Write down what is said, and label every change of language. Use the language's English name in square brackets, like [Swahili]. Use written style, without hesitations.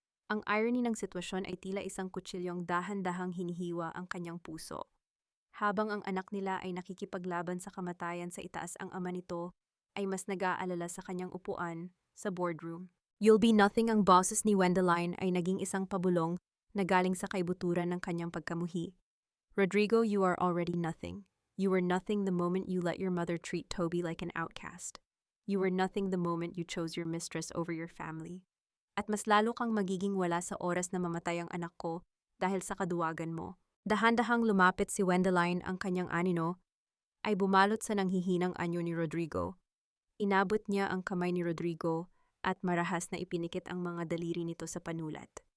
[Filipino] Ang irony ng sitwasyon ay tila isang kutsilyong dahan-dahang hinihiwa ang kanyang puso. Habang ang anak nila ay nakikipaglaban sa kamatayan sa itaas, ang ama nito ay mas nag-aalala sa kanyang upuan sa boardroom. [English] "You'll be nothing." [Filipino] Ang boses ni Wendeline ay naging isang pabulong na galing sa kaibuturan ng kanyang pagkamuhi. [English] "Rodrigo, you are already nothing. You were nothing the moment you let your mother treat Toby like an outcast. You were nothing the moment you chose your mistress over your family. [Filipino] At mas lalo kang magiging wala sa oras na mamatay ang anak ko dahil sa kaduwagan mo." Dahan-dahang lumapit si Wendeline, ang kanyang anino ay bumalot sa nanghihinang anyo ni Rodrigo. Inabot niya ang kamay ni Rodrigo at marahas na ipinikit ang mga daliri nito sa panulat.